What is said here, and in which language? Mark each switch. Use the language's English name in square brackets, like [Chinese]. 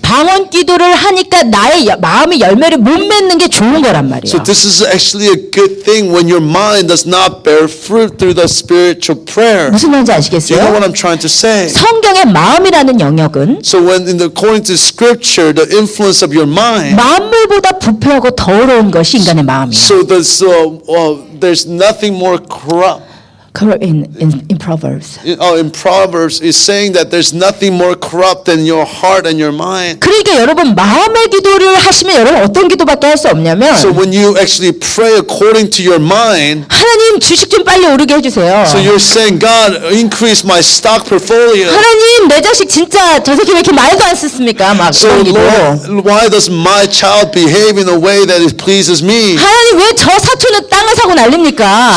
[Korean] 방언 기도를 하니까 나의 마음이 열매를 못 맺는 게 좋은 거란 말이에요. [English] So this is actually a good thing when your mind does not bear fruit through the spiritual prayer. [Korean] 무슨 말인지 [English] Do you know [Korean] 아시겠어요? [English] what I'm trying to say? [Korean] 성경의 마음이라는 영역은 [English] So when according to scripture, the influence of your mind, 만물보다 부패하고 더러운 것이 인간의 마음이에요. so there's nothing more corrupt. In Proverbs. In Proverbs is saying that there's nothing more corrupt than your heart and your mind. [Korean] 그러니까 여러분 마음의 기도를 하시면 여러분 어떤 기도밖에 할 수 없냐면 [English] So when you actually pray according to your mind, [Korean] 하나님 주식 좀 빨리 오르게 해주세요. [English] so you're saying, God, increase my stock portfolio. [Korean] 하나님 내 자식 진짜 저 새끼 왜 이렇게 말도 안 듣습니까? 막 [English] So [Korean] 그런 기도. [English] Lord, why does my child behave in a way that it pleases me? [Korean] 하나님 왜 저 사촌은 땅을 사고 난립니까?